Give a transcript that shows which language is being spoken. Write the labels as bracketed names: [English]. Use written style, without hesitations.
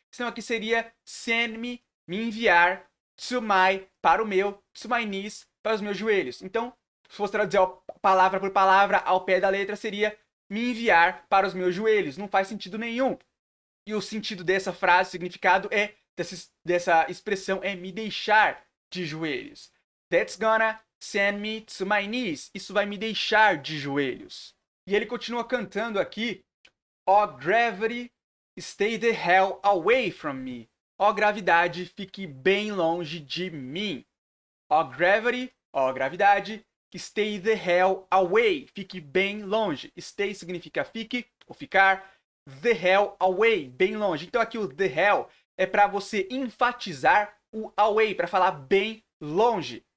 [Portuguese] Senão aqui seria [English] send me, [Portuguese] me enviar, to my, para o meu, [English] to my knees, [Portuguese] para os meus joelhos. Então, se fosse traduzir palavra por palavra ao pé da letra, seria me enviar para os meus joelhos. Não faz sentido nenhum. E o sentido dessa frase, o significado é dessa expressão é me deixar de joelhos. [English] That's gonna send me to my knees. [Portuguese] Isso vai me deixar de joelhos. E ele continua cantando aqui. [English] Oh gravity, stay the hell away from me. [Portuguese] Oh gravidade, fique bem longe de mim. [English] Oh gravity, [Portuguese] oh gravidade, [English] stay the hell away. [Portuguese] Fique bem longe. Stay significa fique ou ficar. [English] The hell away, [Portuguese] bem longe. Então aqui o the hell é para você enfatizar o away, para falar bem longe.